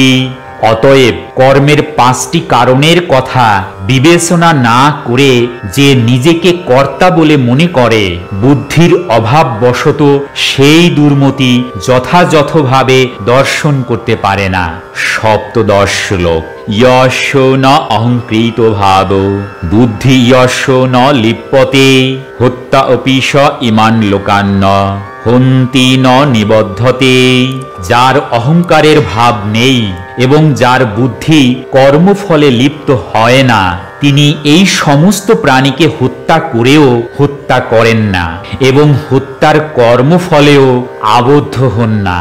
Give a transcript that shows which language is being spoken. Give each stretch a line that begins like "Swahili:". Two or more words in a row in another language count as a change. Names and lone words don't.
Bangla: অতএব কর্মের ৫টি কারণের কথা বিবেচনা না করে যে নিজেকে কর্তা বলে মনে করে, বুদ্ধির অভাববশত সেই দুর্মতি যথাযথভাবে দর্শন করতে পারে না।
Sanskrit: ১৭ শ্লোক। যস্য ন অহংকৃত ভাব বুদ্ধি যস্য ন লিপ্যতে হত্যা অপি স ইমান লোকান্ন হন্তি ন নিবদ্ধতে।
Bangla: যার অহংকারের ভাব নেই এবং যার বুদ্ধি কর্মফলে লিপ্ত হয় না, তিনি এই সমস্ত প্রাণীকে হত্যা করেও হত্যা করেন না এবং হত্যার কর্মফলেও আবদ্ধ হন না।